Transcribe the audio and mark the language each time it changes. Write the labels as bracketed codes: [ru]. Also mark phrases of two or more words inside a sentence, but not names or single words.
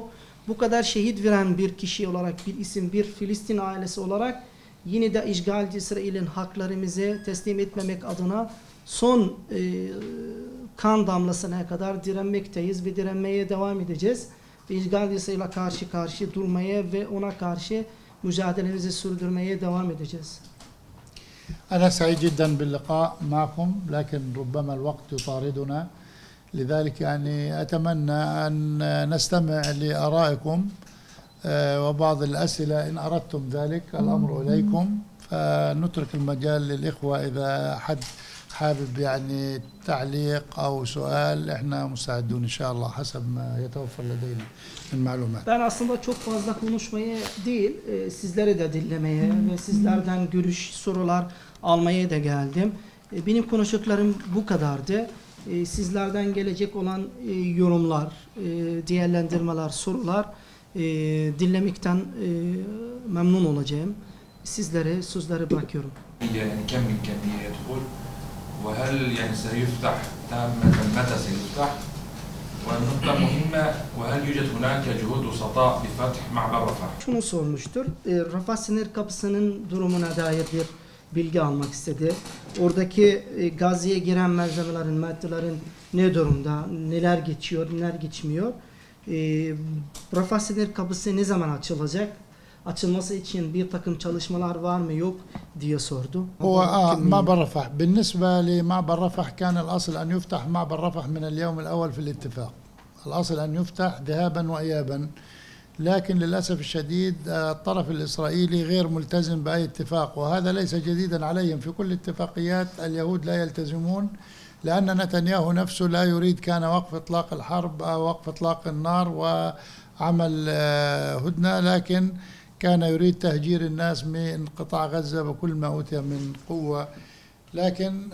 [tr] Bu kadar şehit veren bir kişi olarak, bir isim, bir Filistin ailesi olarak yine de işgalci İsrail'in haklarımızı teslim etmemek adına son kan damlasına kadar direnmekteyiz ve direnmeye devam edeceğiz. Ve işgalci İsrail'e karşı durmaya ve ona karşı mücadelemizi sürdürmeye devam edeceğiz. [ar] أنا سعيد جدا باللقاء معكم لكن ربما الوقت يطاردنا لذلك يعني أتمنى أن نستمع لآرائكم وبعض الأسئلة إن أردتم ذلك الأمر إليكم فنترك المجال للإخوة إذا حد حابب يعني تعليق أو سؤال إحنا مستعدون إن شاء الله حسب ما يتوفر لدينا من معلومات. [tr] Ben aslında çok fazla konuşmaya değil, sizleri de dinlemeye ve sizlerden görüş, sorular almaya da geldim. Benim konuşacaklarım bu kadardı. Sizlerden gelecek olan yorumlar, değerlendirmeler, sorular dinlemekten memnun olacağım. Sizlere sözleri bırakıyorum. [ar] يعني كم إمكانية يدخل وهل يعني سيفتح تامة متى سيفتح والنقطة مهمة وهل يوجد هناك جهود وسطاء بفتح معبر رفح؟ [tr] Şunu sormuştur. Rafah sınır kapısının durumuna dair bir bilgi almak istedi. Oradaki Gazze'ye giren malzemelerin, maddelerin ne durumda, neler geçiyor, neler geçmiyor. Rafah sınır kapısı ne zaman açılacak? Açılması için bir takım çalışmalar var mı yok diye sordu. [ar] هو معبر رفح بالنسبة لمعبر رفح كان الأصل أن يفتح معبر رفح من اليوم الأول في الاتفاق الأصل أن يفتح ذهابا وإيابا لكن للأسف الشديد الطرف الإسرائيلي غير ملتزم بأي اتفاق وهذا ليس جديدا عليهم في كل الاتفاقيات اليهود لا يلتزمون لأن نتنياهو نفسه لا يريد كان وقف إطلاق الحرب أو وقف إطلاق النار وعمل هدنة لكن كان يريد تهجير الناس من قطاع غزة بكل ما أوتي من قوة لكن